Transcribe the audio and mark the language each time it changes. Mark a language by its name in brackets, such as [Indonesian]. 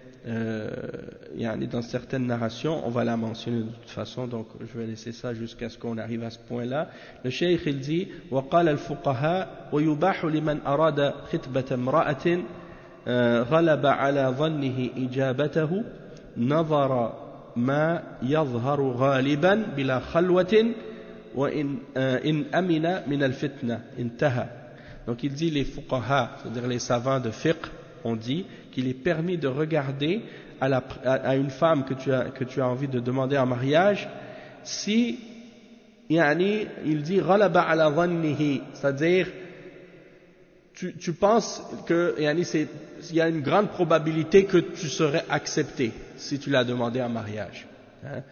[French] dans certaines narrations, on va la mentionner de toute façon, donc je vais laisser ça jusqu'à ce qu'on arrive à ce point-là. Le cheikh il dit [Arabic] وقال الفقهاء ويباح لمن أراد خطبة امرأة غلب على ظنه إجابته نظر ما يظهر غالبا بلا خلوة وإن أمن من الفتنة انتهى. [French] Donc il dit les fuqaha, c'est-à-dire les savants de fiqh, ont dit qu'il est permis de regarder à une femme que tu as envie de demander en mariage si, yani, il dit [Arabic] ghalaba ala dhannihi, [French] c'est-à-dire tu penses que, yani, il y a une grande probabilité que tu serais accepté si tu l'as demandé en mariage. Hein?